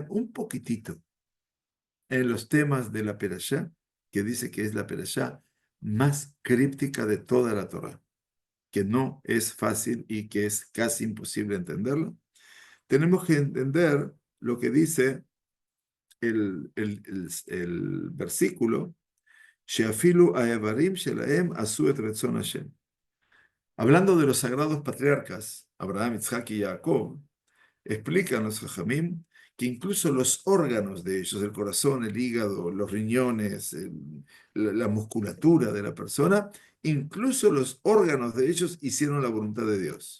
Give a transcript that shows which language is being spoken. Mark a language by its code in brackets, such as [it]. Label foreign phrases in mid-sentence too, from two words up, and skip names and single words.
[es] un poquitito en los temas de la Perashá, que dice que es la Perashá más críptica de toda la Torah, que no es fácil y que es casi imposible entenderlo, tenemos que entender lo que dice el versículo, [he] שאפילו האברים שלהם עשו את רצון השם. [es] Hablando de los sagrados patriarcas, Abraham, Isaac y Jacob, explican los Jajamim que incluso los órganos de ellos, el corazón, el hígado, los riñones, la musculatura de la persona, incluso los órganos de ellos hicieron la voluntad de Dios.